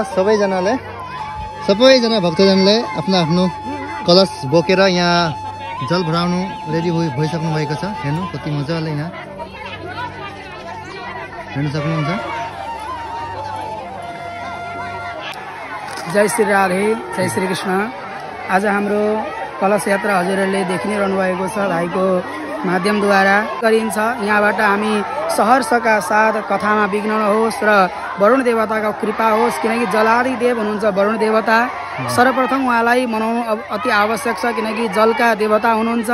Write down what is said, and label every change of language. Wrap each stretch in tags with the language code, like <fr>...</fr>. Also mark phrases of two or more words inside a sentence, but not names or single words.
<ne>सबैजना भक्तजनले आफ्नो आफ्नो कलश बोकेर यहाँ जल भराउनु रेडी भइसक्नु भएको छ। हेर्नु कति मजाले यहाँ हेर्न सक्नुहुन्छ। जय श्री राधे, जय श्री कृष्ण। आज हाम्रो कलश यात्रा हजुरहरूले देखि नै रहनु भएको छ, भाइको माध्यमद्वारा गरिन्छ। यहाँबाट हामी सहर्षका साथ कथामा विघ्न नहोस् र वरुण देवताको कृपा होस्, किनकि जलादि देव हुनुहुन्छ वरुण देवता। सर्वप्रथम उहाँलाई मनाउनु अति आवश्यक छ, किनकि जलका देवता हुनुहुन्छ।</ne>